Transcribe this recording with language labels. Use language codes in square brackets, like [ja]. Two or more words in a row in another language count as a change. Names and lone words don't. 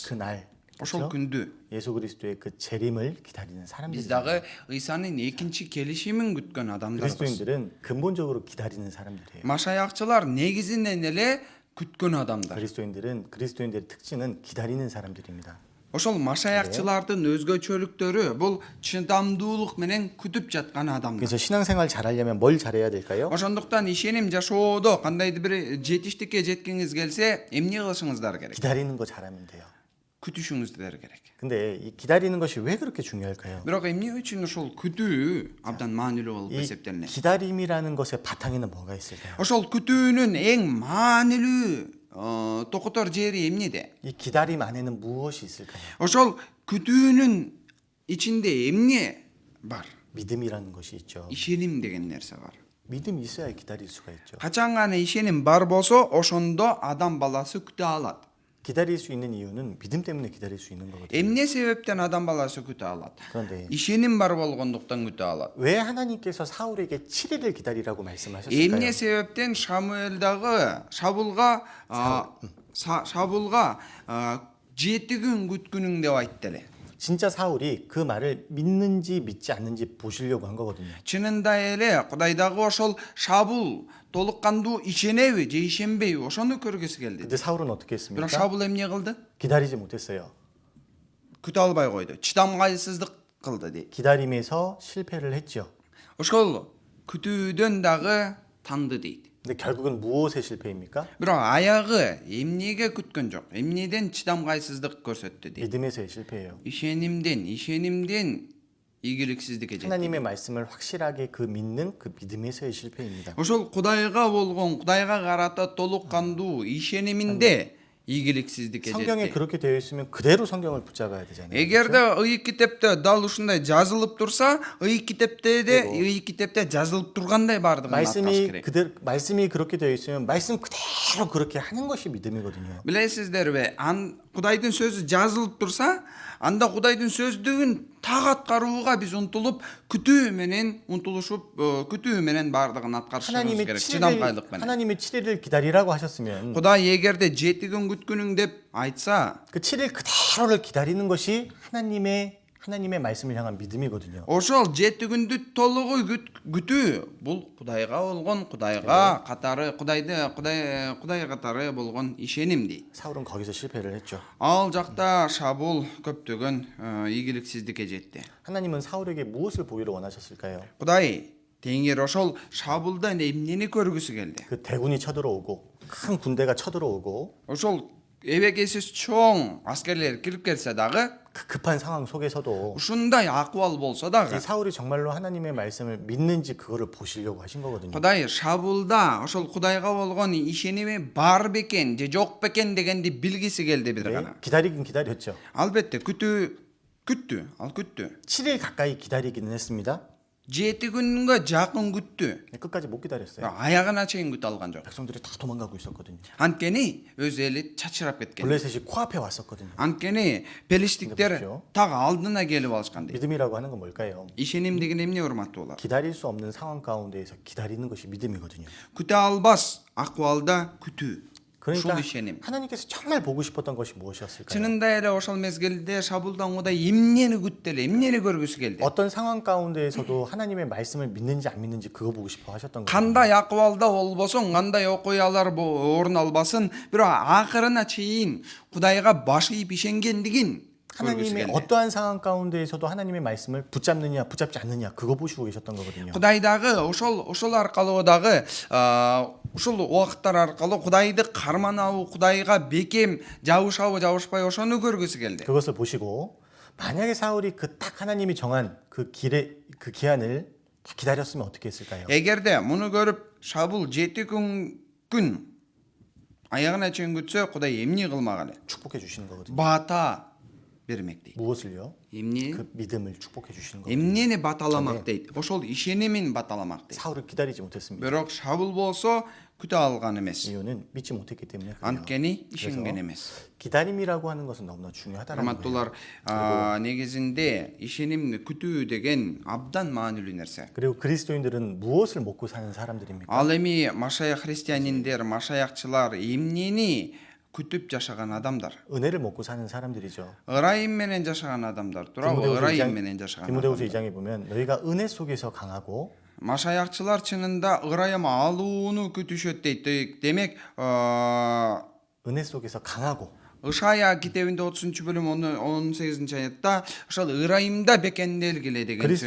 [ko] 그날 [ky] Ошол күндү [ko] 예수 그리스도의 그 재림을 기다리는 [ky] биз [ko] 사람들입니다. [ky] дагы Ыйсанын экинчи келишимин күткөн адамдарбыз. [ko] 그리스도인들은 근본적으로 기다리는 사람들이에요. [ky] Машаякчылар негизинен эле күткөн адамдар. [ko] 그리스도인들의 특징은 기다리는 사람들입니다. [ky] Ошол машаякчылардын өзгөчөлүктөрү бул чыдамдуулук менен күтүп жаткан адамдар. [ko] 그래서 신앙생활 잘하려면 뭘 잘해야 될까요? [ky] Ошондуктан ишеним жашоодо кандайдыр бир жетиштикке жеткиңиз келсе, эмне кылышыңыздар керек? [ko] 기다리는 거 잘하면 돼요. [ky] күтүшүңүздөр керек. [ko] 근데 이 기다리는 것이 왜 그렇게 중요할까요? [ky] Бирок эмне үчүн ошол күтүү абдан маанилүү болуп [ko] 이 [ky] эсептелинет? [ko] 기다림이라는 것의 바탕에는 뭐가 있을까요? [ky] Ошол күтүүнүн эң маанилүү токотор жери эмнеде? [ko] 이 기다림 안에는 무엇이 있을까요? [ky] Ошол күтүүнүн ичинде эмне бар? [ko] 믿음이라는 것이 있죠. [ky] ишеним деген нерсе бар. [ko] 믿음이 있어야 기다릴 수가 있죠. [ky] Качан гана ишеним бар болсо, ошондо адам баласы күтө алат. [ko] 기다릴 수 있는 이유는 믿음 때문에 기다릴 수 있는 거거든요. [ky] Эмне себептен адам баласы күтө алат? [ko] 그런데 [ky] ишеним бар болгондуктан күтө алат. [ko] 왜 하나님께서 사울에게 7일을 기다리라고 말씀하셨을까요? [ky] Эмне себептен Шабулга 7 күн күткүнүң деп айтты эле. [ko] 진짜 사울이 그 말을 믿는지 믿지 않는지 보시려고 한 거거든요. [ky] Чынында эле Кудайдагы ошол Шабул толук кандуу ишенеби же ишенбейби ошону көргүсү келди. [ko] 근데 사울은 어떻게 [ky] Бирок [ko] 했습니까? [ky] Шабул эмне кылды? 기다리지 못했어요. Күтө албай койду. Чыдамгайсыздык кылды дейт. [ko] 기다림에서 실패를 했죠. [ky] Ошол күтүүдөн дагы танды дейт. [ko] 근데 결국은 무엇의 실패입니까? [ky] Бирок аягы эмнеге күткөн жок. Эмнеден чыдамгайсыздык көрсөттү дейт. [ko] 믿음에서의 실패예요. [ky] ишенимден ийгиликсиздикке жетти. [ko] 하나님의 말씀을 확실하게 그 믿는 그 믿음에서의 실패입니다. [ky] Ошол Кудайга болгон, Кудайга карата толук кандуу ишениминде ийгиликсиздикке [ko] 성경에 [ky] жетти. [ko] 그렇게 되어 있으면 그대로 성경을 붙잡아야 되잖아요. [ky] Эгерде Ыйык китепте дал ушундай жазылып турса, Ыйык китепте жазылып тургандай бардыгын аткарыш керек. 말씀이 그렇게 되어 있으면 말씀 그대로 그렇게 하는 것이 믿음이거든요. Билесиздерби, Кудайдын сөзү жазылып турса, анда Кудайдын сөздүгүн так аткарууга биз умтулуп, күтүү менен бардыгын аткарышыбыз керек. Чыдамкайлык менен. [ko] 하나님이 7일을 기다리라고 하셨으면 [ky] Кудай эгерде 7 күн күткүнүң деп айтса, [ko] 그 7일 그대로를 기다리는 것이 하나님의 말씀을 향한 믿음이거든요. [ky] ошол 7 күндү толугу күтүү бул Кудайга болгон, Кудай катары болгон ишеним дейт. [ko] 사울은 거기서 실패를 했죠. [ky] Ал жакта Шабул көптөгөн ийгиликсиздикке жетти. [ko] 하나님은 사울에게 무엇을 보기를 원하셨을까요? [ky] Кудай теңир ошол Шабулдан эмнени көргүсү келди? [ko] 그 대군이 쳐들어오고 큰 군대가 쳐들어오고 [ky] Ошол эбегесиз чоң аскерлер кирип келсе дагы, [ko] 그 급한 상황 속에서도 [ky] ушундай акыбал болсо дагы, [ko] 이 사울이 정말로 하나님의 말씀을 믿는지 그거를 보시려고 하신 거거든요. [ky] Кудай Шабулда ошол Кудайга болгон ишеними бар бекен же жок бекен дегенди билгиси келди бир гана. [ko] 기다리긴 기다렸죠. [ky] Албетте күттү. [ko] 7일 가까이 기다리기는 했습니다. [ky] 7 күнгө жакын күттү. [ko] 끝까지 못 기다렸어요. [ky] Аягына чейин күтө алган жок. [ko] 백성들이 다 도망가고 있었거든요. [ky] Анткени өз эли чачырап кеткен. [ko] 블레셋이 코앞에 왔었거든요. [ky] Анткени пелиштиктер так алдына келип алышкан дейт. [ko] 믿음이라고 하는 건 뭘까요? [ky] ишеним деген эмне урматтуулар? [ko] 기다릴 수 없는 상황 가운데에서 기다리는 것이 믿음이거든요. [ky] күтө албас акыбалда күтүү. [ko] 그러니까 [ky] ушул ишеним. [ko] 하나님께서 정말 보고 싶었던 것이 무엇이었을까요? [ky] чынында эле ошол мезгилде Шабулдан Кудай эмнени күттү эле, эмнени көргүсү келди? [ko] 어떤 상황 가운데에서도 하나님의 말씀을 믿는지 안 믿는지 그거 보고 싶어 하셨던 거예요. [ky] кандай акыбалда болбосун, кандай окуялар орун албасын, бирок акырына чейин Кудайга баш ийип ишенгендигин көргүсү [ko] 하나님의 [ky] келди. [ko] 어떠한 상황 가운데에서도 하나님의 말씀을 붙잡느냐 붙잡지 않느냐 그거 보시고 계셨던 거거든요. [ky] Кудай дагы ошол аркылуу дагы ушул убакыттар аркылуу Кудайды карманабы, Кудайга бекем жабышабы, жабышпай ошону көргүсү келди. [ko] 그것을 보시고 만약에 사울이 그 딱 하나님이 정한 그 기한을 다 기다렸으면 어떻게 했을까요? [ky] эгерде муну көрүп Шабул 7 күн аягына чейин күтсө, Кудай эмне кылмак эле? [ko] 축복해 주시는 거거든요. [ky] Бата бермек дейт. [ko] 무엇을요? [ky] Эмне? [ko] 그 믿음을 축복해 주시는 거예요. [ky] Эмнени баталамак дейт. Ошол ишенимин баталамак дейт. [ko] 사울을 기다리지 못했습니다. [ky] Бирок Шаул болсо күтө алган эмес. [ko] 이유는 믿지 못했기 때문에 그래요. [ky] Анткени ишенген эмес. [ko] 기다림이라고 하는 것은 너무나 중요하다는 거예요. [ky] Урматтуулар, негизинде ишенимди күтүү деген абдан маанилүү нерсе. [ko] 그리고 그리스도인들은 무엇을 먹고 사는 사람들입니까? [ky] Ал эми машаях христианиндер, машаякчылар эмнени күтүп жашаган адамдар. [ko] 은혜를 먹고 사는 사람들이죠. [ky] ырайым менен жашаган адамдар туурабы? ырайым менен жашаган [ko] 디모데후서 [ky] адамдар. [ko] 2장에 보면 너희가 은혜 속에서 강하고 [ky] Машаякчылар чынында ырайым алууну күтүшөт дейт. Демек, [ko] 은혜 속에서 강하고 [ky] Ышая китебинде 30-бөлүм 18-аятта ошол ырайымда бекенделгиле деген сөздөр.